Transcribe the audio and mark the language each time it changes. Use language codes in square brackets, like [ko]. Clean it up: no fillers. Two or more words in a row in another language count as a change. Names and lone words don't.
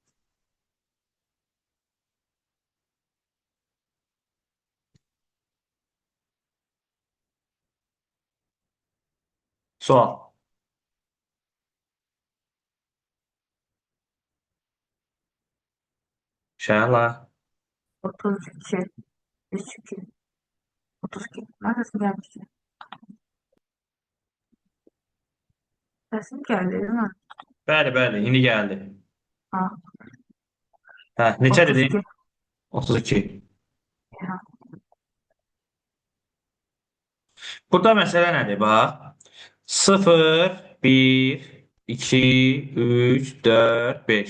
[az] Sual. Şəhla. 32, 32, 32. [tr] Neredesin gelmişsin? Sesin geldi değil mi? [az] Bəli, indi gəldi. Ha, Hə, neçə dedin? 32. 32. Ha, Burada məsələ nədir? Bax. 0, 1, 2, 3, 4, 5.